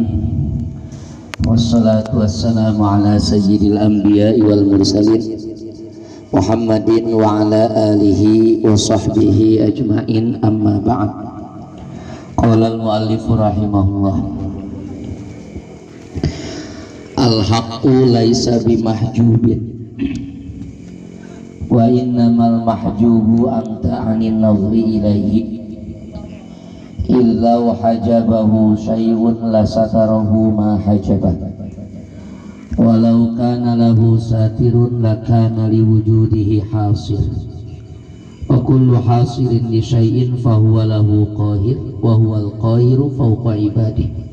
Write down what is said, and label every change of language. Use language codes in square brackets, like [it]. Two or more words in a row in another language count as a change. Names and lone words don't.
[ar] والصلاة والسلام على سيد الأنبياء والمرسلين محمد وعلى آله وصحبه أجمعين، أما بعد. قال المؤلف رحمه الله، الحق ليس بمحجوب وإنما المحجوب أنت عن النظر إليه إلا حجبه شيء لا ستره ما حجبه ولو كان له ساتر لكان لوجوده حاصر وكل حاصر لشيء فهو له قاهر وهو القاهر فوق عباده.